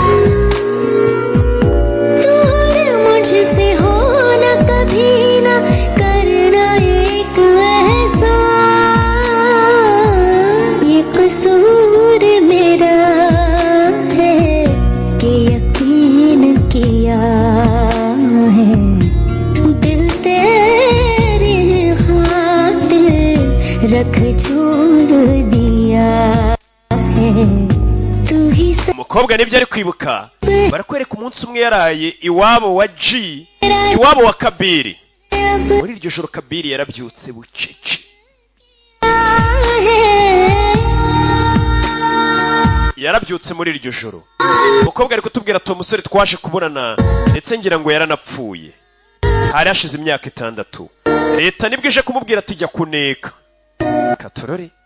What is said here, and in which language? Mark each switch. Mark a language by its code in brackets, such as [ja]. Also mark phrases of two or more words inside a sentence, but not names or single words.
[hi] दूर मुझसे हो न कभी ना करना एक ऐसा ये कसूर मेरा है कि यकीन किया है दिल तेरी खातिर रख छोड़ दिया है तू ही [rw] umukobwa nibyo ari kwibuka barakwereka umunsi umwe yaraye iwabo wa G iwabo wa Kabiri muri iryo joro Kabiri yarabyutse bucece yarabyutse muri iryo joro umukobwa ari kutubwira ati umusore twaje kuburana ndetse ngira ngo yaranapfuye hari hashize imyaka 6 leta nibwo ije kumubwira ati jya kuneka katorore